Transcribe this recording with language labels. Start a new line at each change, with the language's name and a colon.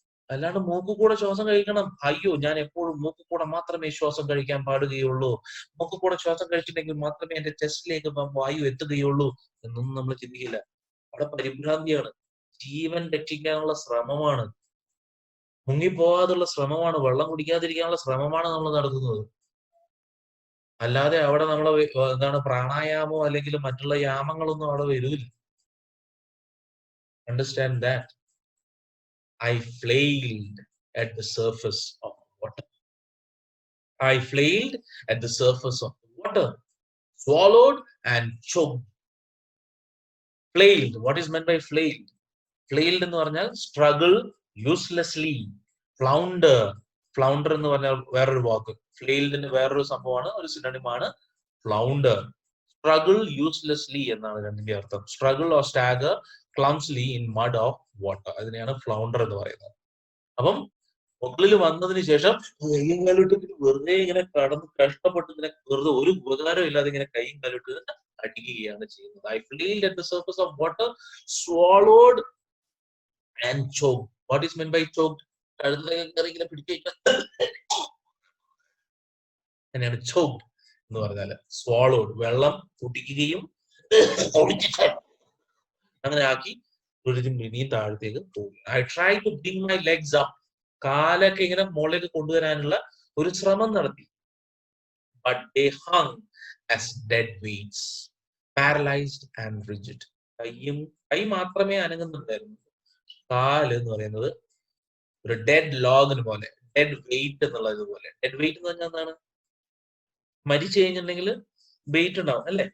Malayalam: അല്ലാണ്ട് മൂക്കുകൂടെ ശ്വാസം കഴിക്കണം. അയ്യോ, ഞാൻ എപ്പോഴും മൂക്കുകൂടെ മാത്രമേ ശ്വാസം കഴിക്കാൻ പാടുകയുള്ളൂ, മൂക്കുകൂടെ ശ്വാസം കഴിച്ചിട്ടുണ്ടെങ്കിൽ മാത്രമേ എന്റെ ചെസ്റ്റിലേക്ക് വായു എത്തുകയുള്ളൂ എന്നൊന്നും നമ്മൾ ചിന്തിക്കില്ല. അവിടെ പരിഭ്രാന്തിയാണ്. ജീവൻ രക്ഷിക്കാനുള്ള ശ്രമമാണ്, മുങ്ങിപ്പോകാതുള്ള ശ്രമമാണ്, വെള്ളം കുടിക്കാതിരിക്കാനുള്ള ശ്രമമാണ് നമ്മൾ നടത്തുന്നത്. അല്ലാതെ അവിടെ നമ്മളെ എന്താണ് പ്രാണായാമോ അല്ലെങ്കിൽ മറ്റുള്ള യാമങ്ങളൊന്നും അവിടെ വരൂല.
English: Understand that. I flailed at the surface of water. I flailed at the surface of the water, swallowed and choked. Flailed. What is meant by flailed? Flailed
Malayalam: എന്ന് പറഞ്ഞാൽ
English: struggle uselessly. Flounder.
Malayalam: Flounder എന്ന് പറഞ്ഞാൽ വേറൊരു വാക്ക്. Flailed ന് വേറൊരു സംഭവമാണ്, ഒരു synonym ആണ് flounder.
English: Struggle uselessly
Malayalam: എന്നാണ് രണ്ടിന്റെ അർത്ഥം.
English: Struggle or stagger clumsily in mud or water.
Malayalam: അതിനെയാണ് flounder എന്ന് പറയുന്നത്. അപ്പം മുകളിൽ വന്നതിന് ശേഷം കൈയും കാലിട്ട് വെറുതെ ഇങ്ങനെ കടന്ന് കഷ്ടപ്പെട്ട് ഇങ്ങനെ വെറുതെ ഒരു ഉപകാരം ഇല്ലാതെ ഇങ്ങനെ കൈയും കാലിട്ട് അടിക്കുകയാണ് ചെയ്യുന്നത്.
English: I flailed at the surface of water, swallowed and choked. What is meant by choked?
Malayalam: കഴുത്തിലേക്ക് ഇങ്ങനെ പിടിക്കുക, അങ്ങനെയാണ് choked എന്ന് പറഞ്ഞാല്. swallowed, വെള്ളം കുടിക്കുകയും അങ്ങനെ ആക്കി ഇനിയും താഴത്തേക്ക് പോകും.
English: I tried to bring my legs up.
Malayalam: കാലൊക്കെ ഇങ്ങനെ മുകളിലേക്ക് കൊണ്ടുവരാനുള്ള ഒരു ശ്രമം നടത്തി.
English: But they hung as dead weights, paralyzed and rigid.
Malayalam: കൈ മാത്രമേ അനങ്ങുന്നുണ്ടായിരുന്നു. കാല് എന്ന് പറയുന്നത് ഒരു ഡെഡ് ലോഗിന് പോലെ, ഡെഡ് വെയിറ്റ് എന്നുള്ളത് പോലെ. ഡെഡ് വെയിറ്റ് എന്ന് പറഞ്ഞാൽ എന്താണ്? മരിച്ചു കഴിഞ്ഞിട്ടുണ്ടെങ്കിൽ വെയിറ്റ് ഉണ്ടാവും അല്ലെ?